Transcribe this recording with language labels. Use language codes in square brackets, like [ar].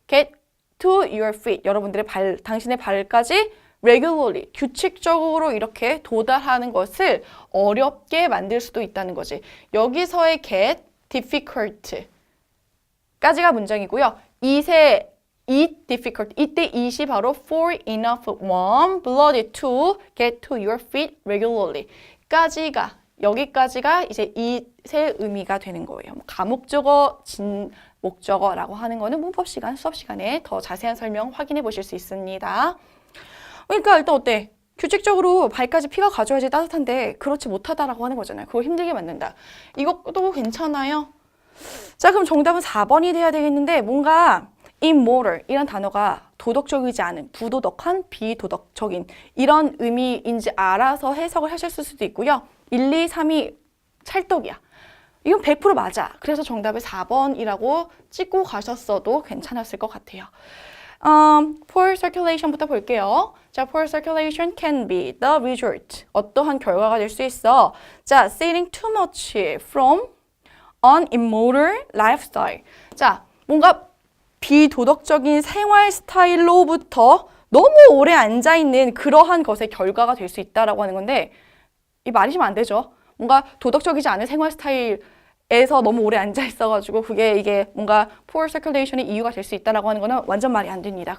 [en] get to your feet. [ko] 여러분들의 당신의 발까지 regularly, 규칙적으로 이렇게 도달하는 것을 어렵게 만들 수도 있다는 거지. 여기서의 get difficult 까지가 문장이고요. [en] eat difficult. 이때 it이 바로 for enough warm blood to get to your feet regularly. [ko] 여기까지가 이제 it의 의미가 되는 거예요. 가목적어, 진목적어라고 하는 거는 문법 시간, 수업 시간에 더 자세한 설명 확인해 보실 수 있습니다. 그러니까 일단 어때? 규칙적으로 발까지 피가 가줘야지 따뜻한데 그렇지 못하다라고 하는 거잖아요. 그걸 힘들게 만든다. 이것도 괜찮아요. 자, 그럼 정답은 4번이 돼야 되겠는데 뭔가 immoral 이란 단어가 도덕적이지 않은, 부도덕한, 비도덕적인 이런 의미인지 알아서 해석을 하실 수도 있고요. 1, 2, 3이 찰떡이야. 이건 100% 맞아. 그래서 정답을 4번이라고 찍고 가셨어도 괜찮았을 것 같아요. poor circulation부터 볼게요. [en] 자, poor circulation can be the result. [ko] 어떠한 결과가 될 수 있어. [en] 자, sitting too much from an immoral lifestyle. [ko] 자, 뭔가 비도덕적인 생활 스타일로부터 너무 오래 앉아있는 그러한 것의 결과가 될 수 있다라고 하는 건데 이 말이시면 안 되죠. 뭔가 도덕적이지 않은 생활 스타일에서 너무 오래 앉아있어가지고 이게 뭔가 poor circulation의 이유가 될 수 있다라고 하는 거는 완전 말이 안 됩니다.